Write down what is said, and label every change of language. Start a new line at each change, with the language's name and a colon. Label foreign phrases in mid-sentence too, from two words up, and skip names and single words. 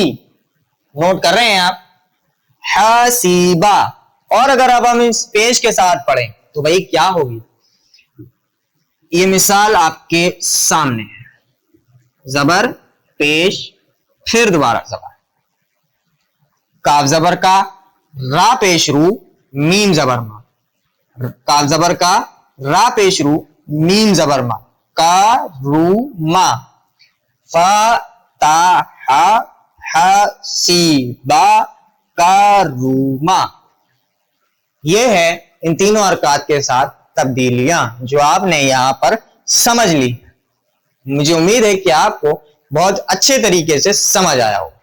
Urdu: نوٹ کر رہے ہیں آپ؟ حسیبہ. اور اگر اب ہم اس پیش کے ساتھ پڑھیں تو بھائی کیا ہوگی؟ یہ مثال آپ کے سامنے ہے. زبر پیش، پھر دوبارہ زبر. کاف زبر کا، را پیش رو، میم زبر ما. کاف زبر کا، را پیش رو، میم زبر ما. کا رو ما. فتح حسیبہ کروما. یہ ہے ان تینوں حرکات کے ساتھ تبدیلیاں جو آپ نے یہاں پر سمجھ لی. مجھے امید ہے کہ آپ کو بہت اچھے طریقے سے سمجھ آیا ہو.